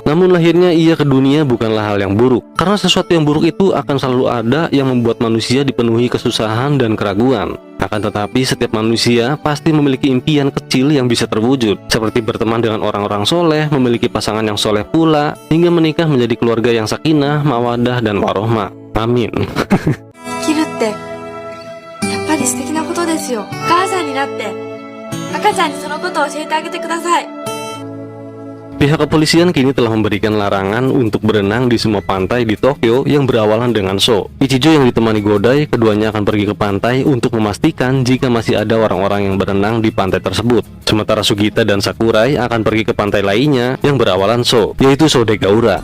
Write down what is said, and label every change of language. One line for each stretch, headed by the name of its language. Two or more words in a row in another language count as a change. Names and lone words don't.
Indonesian: Namun lahirnya ia ke dunia bukanlah hal yang buruk, karena sesuatu yang buruk itu akan selalu ada yang membuat manusia dipenuhi kesusahan dan keraguan. Akan tetapi setiap manusia pasti memiliki impian kecil yang bisa terwujud, seperti berteman dengan orang-orang soleh, memiliki pasangan yang soleh pula, hingga menikah menjadi keluarga yang sakinah, mawadah, dan warohmah. Amin.
Japanese: 生きるってやっぱり素敵なことですよ。お母さんになって赤ちゃんにそのことを教えてあげてください。
Indonesian: Pihak kepolisian kini telah memberikan larangan untuk berenang di semua pantai di Tokyo yang berawalan dengan So. Ichijo yang ditemani Godai, keduanya akan pergi ke pantai untuk memastikan jika masih ada orang-orang yang berenang di pantai tersebut. Sementara Sugita dan Sakurai akan pergi ke pantai lainnya yang berawalan So, yaitu Sodegaura.